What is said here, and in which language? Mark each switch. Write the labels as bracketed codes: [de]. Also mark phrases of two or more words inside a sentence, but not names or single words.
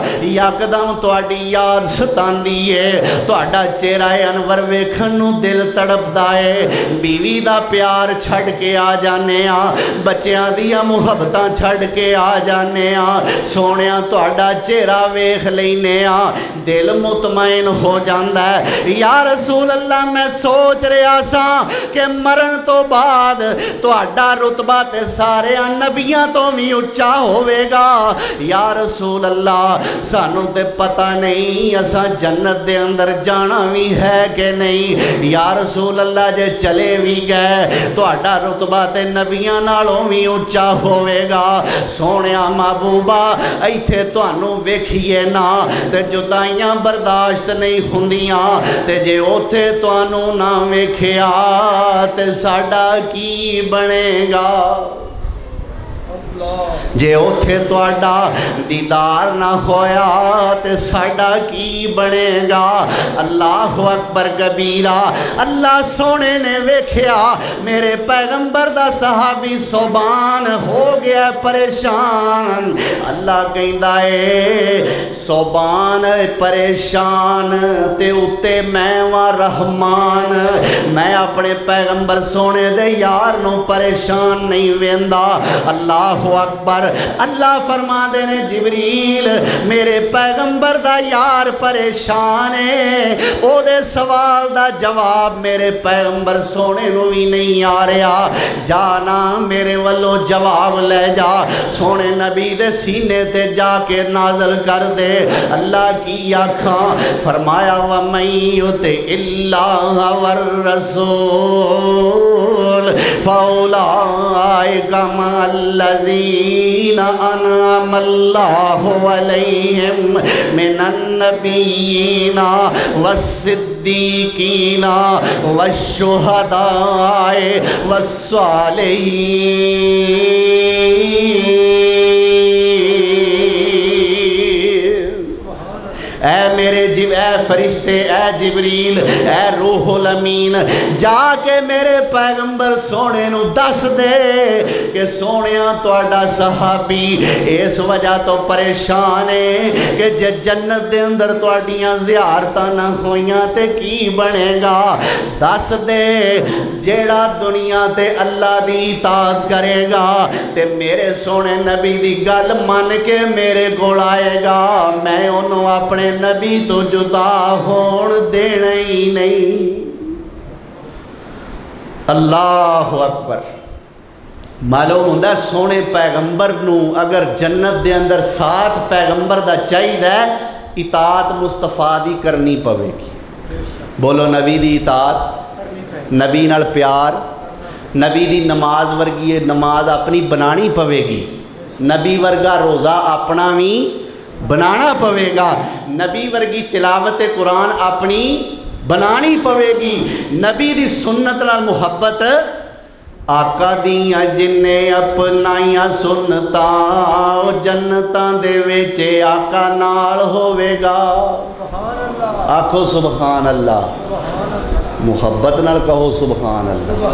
[pa] یکدم تہاڈی یاد ستاندی ہے تہاڈا چہرہ انور ویکھن نوں دل تڑپدا ہے بیوی دا پیار چھڈ کے آ جانے آ بچیاں دیاں محبتاں چھڈ کے آ جانے آ سونیا تہاڈا چہرہ ویکھ لینے آ دل مطمئن ہو جاندا ہے [ar] یا رسول اللہ [pa] میں سوچ رہا سا کہ مرن تو بعد تہاڈا رتبہ تے سارے نبیاں تو بھی اچا ہوئے گا [ar] یا رسول اللہ [pa] سانوں تے پتہ نہیں اساں جنت دے اندر جانا بھی ہے کہ نہیں [ar] یا رسول اللہ [pa] جے چلے بھی گئے تہاڈا رتبہ تے نبیاں نالوں بھی اچا ہوئے گا سونیا محبوبہ ایتھے تانوں ویکھیے نا تے جدائیاں برداشت نہیں ہوندیاں تے جے اوتھے تانوں نہ ویکھیا تے ساڈا کی بنے گا جے اوتھے تہاڈا دیدار نہ ہویا تے ساڈا کی بنے گا [ar] اللہ اکبر کبیرہ [pa] اللہ سونے نے ویکھیا میرے پیغمبر دا صحابی صوبان ہو گیا پریشان اللہ کہندا اے صوبان پریشان تے اتے میں و رحمان میں اپنے پیغمبر سونے دے یار نو پریشان نہیں ویندا [ar] اللہ اکبر [pa] اللہ فرما دے نے جبریل میرے پیغمبر دا یار پریشان ہے او دے سوال دا جواب میرے پیغمبر سونے نو بھی نہیں آ رہا جانا میرے والو جواب لے جا سونے نبی دے سینے تے جا کے نازل کر دے اللہ کی آنکھاں فرمایا [ar] وَمَن يُطِعِ اللَّهَ وَالرَّسُولَ فَأُولَٰئِكَ مَعَ الَّذِينَ أَنْعَمَ اللَّهُ عَلَيْهِمْ مِنَ النَّبِيِّينَ وَالصِّدِّيقِينَ وَالشُّهَدَاءِ وَالصَّالِحِينَ [pa] اے میرے اے فرشتے اے جبریل اے روح الامین جا کے میرے پیغمبر سونے نو دس دے کہ سونیاں تہاڈا صحابی اس وجہ تو پریشان ہے کہ جے جنت دے اندر تہاڈیاں زیارتاں نہ ہویاں تے کی بنے گا دس دے جیڑا دنیا تے اللہ دی اطاعت کرے گا تے میرے سونے نبی دی گل من کے میرے کول آئے گا میں انہوں اپنے نبی تو جدا ہون دینا ہی نہیں [ar] اللہ اکبر [pa] معلوم ہوندہ سونے پیغمبر نو اگر جنت دے اندر ساتھ پیغمبر دا چاہید ہے اطاعت مصطفیٰ دی کرنی پوے گی بولو نبی دی اطاعت نبی نال پیار نبی دی نماز ورگی نماز اپنی بنانی پوے گی نبی ورگا روزہ اپنا بھی بنانا پوے گا نبی ورگی تلاوت قرآن اپنی بنانی پوے گی نبی دی سنت نال محبت آقا دیاں جنہیں اپنائیاں سنتاں جنتاں دے ویچے آقا نال ہوئے گا آکھو [ar] سبحان اللہ [pa] محبت نال کہو [ar] سبحان اللہ